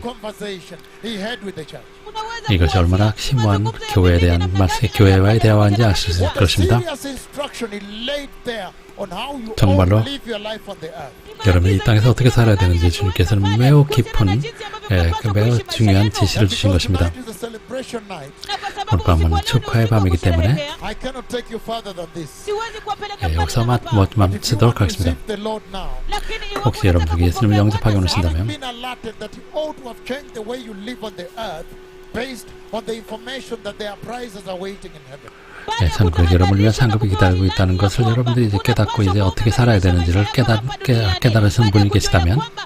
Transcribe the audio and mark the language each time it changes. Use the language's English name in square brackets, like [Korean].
[English] Conversation he had with the church. [Korean] 이것이 얼마나 심오한 교회에 대한 말씀, 교회와의 대화인지 알 수 있을 것입니다. [English] Serious instruction he laid there on how you [Korean] 정말로 [English] ought to live your life on the earth. [Korean] 여러분이 이 땅에서 어떻게 살아야 되는지 주님께서는 매우 깊은, 매우 중요한 지시를 주신 것입니다. [English] Tonight is a celebration night. [Korean] 오늘 밤은 축하의 밤이기 때문에 [English] I cannot take you further than this. [Korean] 여기서 멈추도록 하겠습니다. [English] Receive the Lord now. [Korean] 혹시 여러분들이 예수님을 영접하게 오신다면 [English] Been alerted that you ought to have changed the way you live on the earth based on the information that there are prizes awaiting in heaven. [Korean] 천국에 여러분을 위한 상급이 기다리고 있다는 것을 여러분들이 이제 깨닫고 이제 어떻게 살아야 되는지를 깨달으신 분이 계시다면